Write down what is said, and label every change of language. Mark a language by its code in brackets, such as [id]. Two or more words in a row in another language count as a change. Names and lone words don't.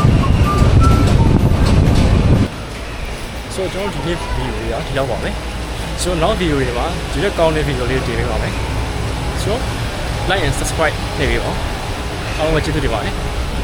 [my] ဆိုတော့ဒီနေ့ဗီဒီယိုရဒီလောက်ပါပဲကျွန်တော်နောက်ဗီဒီယိုတွေမှာဒီရက်ကောင်းတဲ့ဗီဒီယိုလေးတွေတင်ပေးပါမယ်ဆိုတော့ [en] like and subscribe [my] နေပြီပေါ့အားလုံးပဲကျေးဇူးတင်ပါတယ်